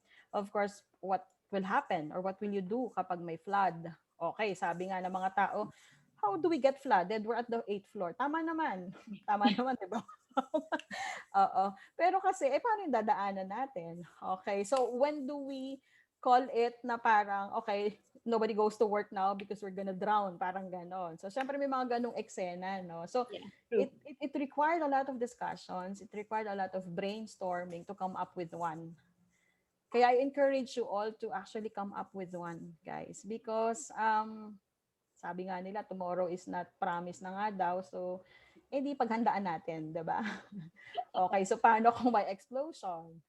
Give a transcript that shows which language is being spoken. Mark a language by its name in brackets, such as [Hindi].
[English] Of course, what will happen or what will you do [Filipino] kapag may [English] flood? Okay, sabi nga ng mga tao, how do we get flooded? We're at the 8th floor. [Filipino] Tama naman. Tama naman, di ba? Oo. Pero kasi, paano yung dadaanan natin? [English] Okay, so when do we call it na parang, okay, nobody goes to work now because we're gonna drown, parang ganon. [Filipino] So, syempre may mga ganong eksena, no? So, Yeah, [English] it required a lot of discussions. It required a lot of brainstorming to come up with one. Kaya I encourage you all to actually come up with one, guys. Because, sabi nga nila, tomorrow is not promised [Filipino] na nga daw. So, hindi paghandaan natin, diba? Okay, so paano kung may explosion?